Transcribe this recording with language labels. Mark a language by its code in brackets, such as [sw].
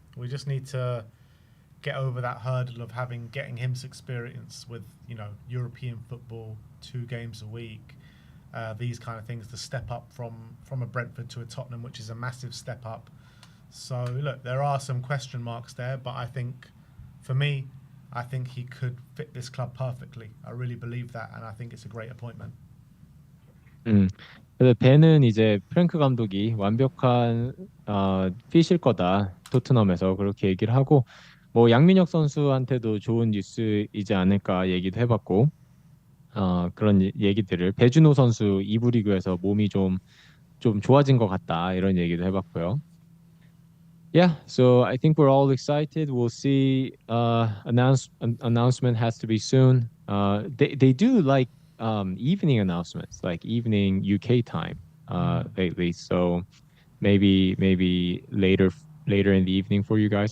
[en] We just need to get over that hurdle of getting him experience with European football, 2 games a week, these kind of things, to step up from a Brentford to a Tottenham, which is a massive step up. So look, there are some question marks there, but I think for me, I think he could fit this club perfectly. I really believe that, and I think it's a great appointment. 음. [ko] 그래서 벤은 이제 프랭크 감독이 완벽한 핏일 거다, 토트넘에서 그렇게 얘기를 하고, 뭐 양민혁 선수한테도 좋은 뉴스이지 않을까 얘기도 해봤고, 그런 얘기들을, 배준호 선수 2부 리그에서 몸이 좀 좋아진 것 같다 이런 얘기도 해봤고요. [en] Yeah, so I think we're all excited. We'll see. Announcement has to be soon. They do like evening announcements, like evening UK time lately. So maybe later in the evening for you guys.